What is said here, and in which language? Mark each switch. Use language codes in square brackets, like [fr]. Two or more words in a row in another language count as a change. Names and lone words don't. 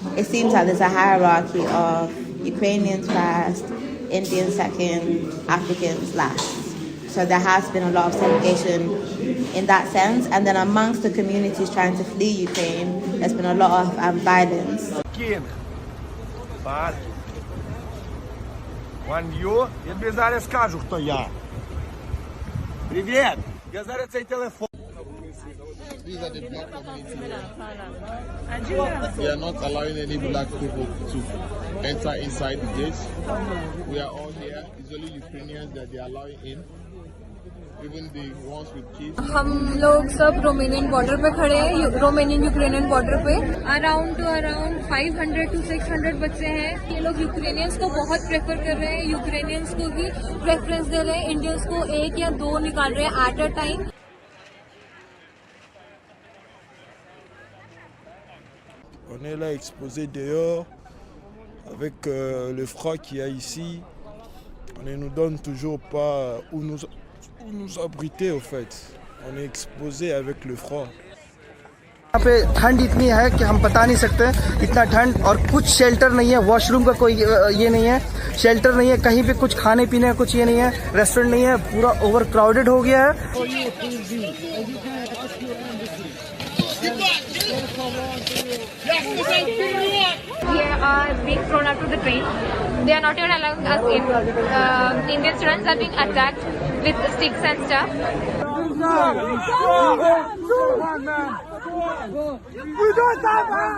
[en] It seems like there's a hierarchy of Ukrainians first, Indians second, Africans last. So there has been a lot of segregation in that sense. And then amongst the communities trying to flee Ukraine, there's been a lot of violence. [uk] Я тобі зараз скажу, хто я. Привіт! Я зараз цей телефон. [en] These are the black community. We are not allowing any black people to enter inside the gates. We are all here. It's only Ukrainians that they are allowing in. Even the ones with kids. [hi] हम लोग सब रोमानियन बॉर्डर पे खड़े हैं, रोमानियन यूक्रेनियन बॉर्डर पे। अराउंड 500 to 600 बच्चे हैं। ये लोग यूक्रेनियंस को बहुत प्रेफर कर रहे हैं, यूक्रेनियंस को भी प्रेफरेंस दे रहे हैं, इंडियंस को 1 या 2 निकाल रहे हैं [en] at a time. [fr] On est là exposé dehors avec le froid qu'il y a ici. On ne nous donne toujours pas où nous abriter au fait. On est exposé avec le froid. [hi] यहाँ पे ठंड इतनी है कि हम बता नहीं सकते, इतना ठंड, और कुछ शेल्टर नहीं है, वॉशरूम का कोई ये नहीं है, शेल्टर नहीं है, कहीं पे कुछ खाने पीने का कुछ ये नहीं है, रेस्टोरेंट नहीं है, पूरा [en] over crowded [hi] हो गया है। [en] They are being thrown out of the train. They are not even allowing us in. Indian students are being attacked with sticks and stuff. We don't have arms.